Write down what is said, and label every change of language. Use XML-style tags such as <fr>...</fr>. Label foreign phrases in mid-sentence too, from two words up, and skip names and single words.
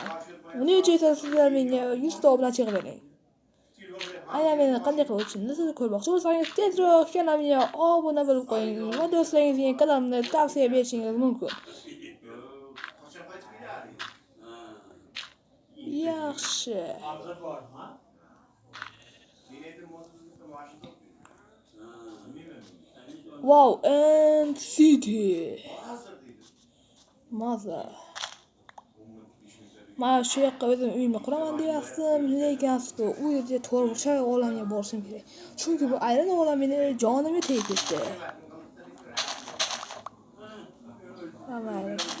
<uz>Buning uchun esa sizlar menga 100 ta obunachi bering. Agar meni qanday qilib o'tishimni siz ko'rmoqchi bo'lsangiz, tezroq kanalimga obuna bo'lib qo'ying va do'stlaringizga kanalimni tavsiya berishingiz mumkin. Yaxshi.</uz> <en>Wow, and city.</en> <uz>Maza. Men shu yoqqa o'zim uyimni quraman deyaptim, lekin u yerga to'g'ri olamga borishim kerak. Chunki bu aynan olam meni jonimga tegib ketdi. Amayli.</uz>